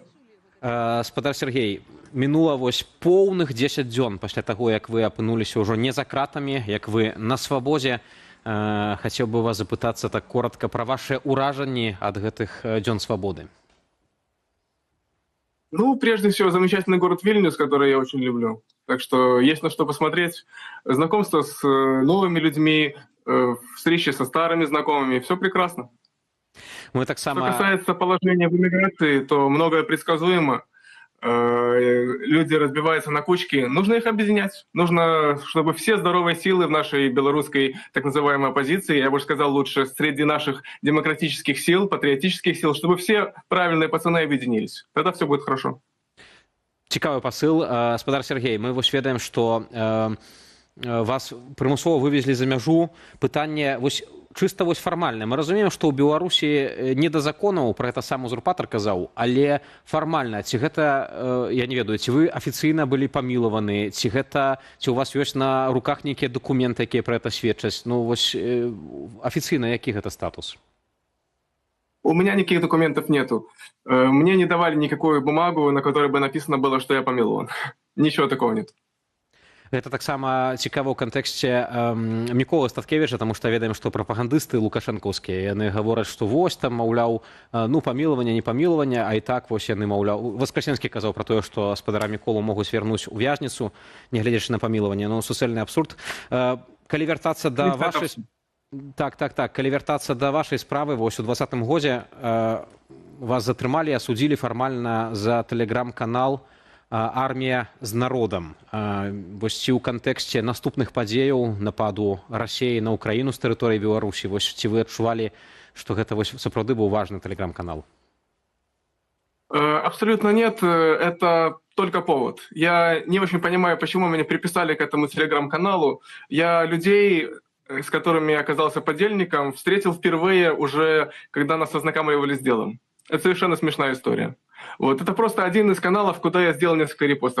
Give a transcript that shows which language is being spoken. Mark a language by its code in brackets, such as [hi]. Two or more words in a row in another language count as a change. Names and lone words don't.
[be] Спадар Сергей, мінула вось поўных 10 дзён пасля таго, як вы апынуліся ўжо не за кратамі, як вы на свабодзе. Хацеў бы вас запытацца так коротка пра вашыя ўражанні ад гэтых дзён свабоды. Ну, [ru] прежде всего, замечательный город Вильнюс, который я очень люблю. Так что есть на что посмотреть. Знакомство с новыми людьми, встречи со старыми знакомыми. Все прекрасно. [be] Мы так само... [ru] Что касается положения в эмиграции, то многое предсказуемо. Люди разбиваются на кучки. Нужно их объединять. Нужно, чтобы все здоровые силы в нашей белорусской так называемой оппозиции, я бы сказал лучше, среди наших демократических сил, патриотических сил, чтобы все правильные пацаны объединились. Тогда все будет хорошо. [be] Цікавы пасыл. Спадар Сергей, мы вось ведаем, што вас прымусова вывезлі за мяжу. Пытанне вось чыста вось фармальна. Мы разумеем, што ў Беларусі не да законаў, пра гэта сам узурпатар казаў, але фармальна, ці гэта, я не ведаю, ці вы афіцыйна былі памілаваны, ці ў вас ёсць на руках нейкія дакументы, якія пра гэта сведчаць? Ну вось афіцыйна які гэта статус? [ru] У меня никаких документов нету. Мне не давали никакую бумагу, на которой бы написано было, что я помилован. Ничего такого нет. [be] Гэта таксама цікава ў кантэксце Міколы Статкевіча, таму што ведаем, што прапагандысты лукашэнкаўскія, яны гавораць, што вось там, маўляў, ну, памілаванне, не памілаванне, а і так вось яны, маўляў, Васкасенскі казаў пра тое, што спадара Міколу могуць вярнуць у вязніцу, нягледзячы на памілаванне. Ну, суцэльны абсурд. Калі вяртацца да вашай... Так. Калі вяртацца да вашай справы, вось у 20-м годзе вас затрымалі, асудзілі фармальна за тэлеграм-канал «Армія з народам». Вось ці ў кантэксце наступных падзеяў нападу Расіі на Украіну з тэрыторыі Беларусі, вось ці вы адчувалі, што гэта вось сапраўды быў важны тэлеграм-канал? [ru] Абсолютно нет, это только повод. Я не очень понимаю, почему меня приписали к этому телеграм-каналу. Я людей, с которыми я оказался подельником, встретил впервые уже, когда нас ознакомливали с делом. Это совершенно смешная история. Вот, это просто один из каналов, куда я сделал несколько репостов.